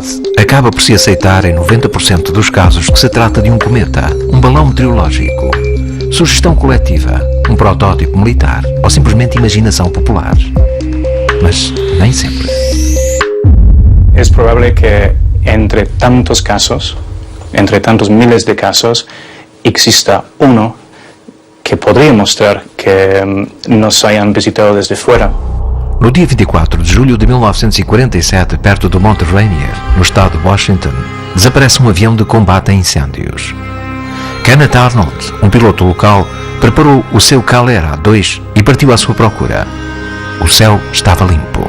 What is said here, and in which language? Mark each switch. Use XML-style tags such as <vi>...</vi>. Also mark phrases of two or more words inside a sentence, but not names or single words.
<pt>acaba por se aceitar em 90% dos casos que se trata de um cometa, um balão meteorológico, sugestão coletiva, um protótipo militar ou simplesmente imaginação popular. Mas nem sempre.</pt> <es>Es probable que entre tantos casos, entre tantos miles de casos, exista uno que podría mostrar que nos hayan visitado desde fuera.</es> <pt>No dia 24 de julho de 1947, perto do Monte Rainier, no estado de Washington, desaparece um avião de combate a incêndios. Kenneth Arnold, um piloto local, preparou o seu Calera 2 e partiu à sua procura. O céu estava limpo.</pt>